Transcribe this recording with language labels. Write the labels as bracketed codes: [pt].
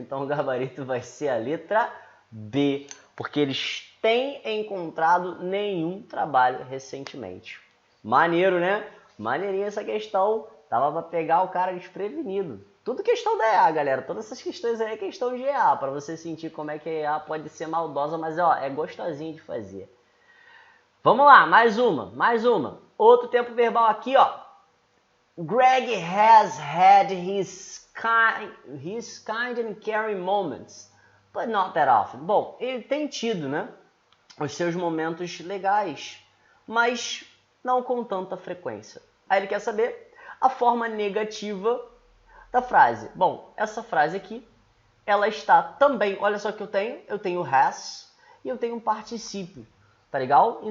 [pt] Então o gabarito vai ser a letra B, porque eles têm encontrado nenhum trabalho recentemente. Maneiro, né? Maneirinha essa questão. Tava para pegar o cara desprevenido. Tudo questão da EA, galera. Todas essas questões aí é questão de EA, para você sentir como é que a EA pode ser maldosa, mas ó, é gostosinho de fazer. Vamos lá, mais uma. Outro tempo verbal aqui, ó. [en] Greg has had his kind and caring moments, but not that often. [pt] Bom, ele tem tido, né, os seus momentos legais, mas não com tanta frequência. Aí ele quer saber a forma negativa da frase. Bom, essa frase aqui, ela está também, olha só que eu tenho has e eu tenho um particípio, tá legal?